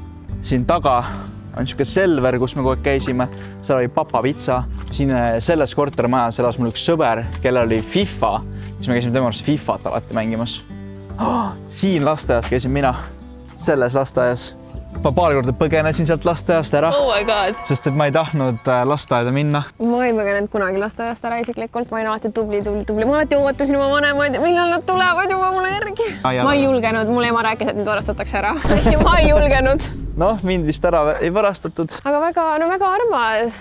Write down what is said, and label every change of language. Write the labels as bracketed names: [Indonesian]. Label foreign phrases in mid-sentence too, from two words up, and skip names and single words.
[Estonian] Siin taga on niisugune Selver, kus me kogu aeg käisime. Seal oli Papa Pitsa. Siin selles kortermajas elas mul üks sõber, kellel oli FIFA. Siis me käisime tema arust FIFAt alati mängimas. Siin lasteaias käisin mina, selles lasteaias. Ma paar korda põgenesin sealt lasteaiast ära, [English] Oh my god. [Estonian] sest et ma ei tahtnud lasteaeda minna. Ma ei põgenenud kunagi lasteaiast ära isiklikult. Ma olin alati tubli. Ma alati ootasin oma vanemaid, millal nad tulevad juba mulle järgi. Ma ei julgenud, mul ema rääkis, et mind varastatakse ära. Ma ei julgenud. Noh, mind vist ära ei varastatud. Aga väga armas.